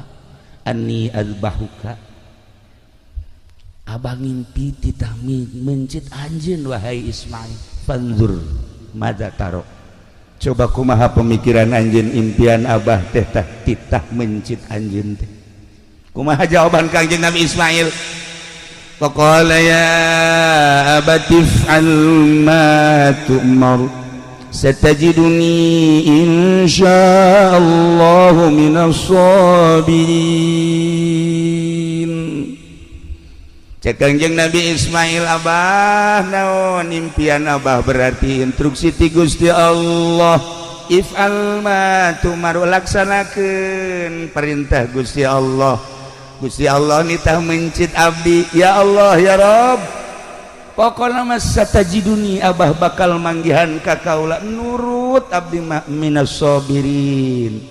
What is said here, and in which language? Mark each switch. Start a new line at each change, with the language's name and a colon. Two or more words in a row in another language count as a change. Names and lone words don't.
Arabic: إني أذبحك,
Sundanese: abah ngimpi titah mencit anjeun wahai Ismail.
Arabic: فانظر ماذا ترى,
Sundanese: coba kumaha pemikiran anjeun impian abah teh titah mencit anjeun teh. Kumaha jawaban Kangjeng Nabi Ismail?
Arabic: فقال يا أبت افعل ما تؤمر ستجدني إن شاء الله من الصابرين.
Sundanese: Cek Kangjeng Nabi Ismail, abah naon impian abah? Berarti instruksi ti Gusti Allah.
Arabic: افعل ما تؤمر,
Sundanese: laksanakeun perintah Gusti Allah. Gusti Allah nitah mencit abdi,
Arabic: يا الله يا رب,
Sundanese: pokona mas satajiduni, abah bakal manggihan ka kaula nurut abdi
Arabic: من الصابرين.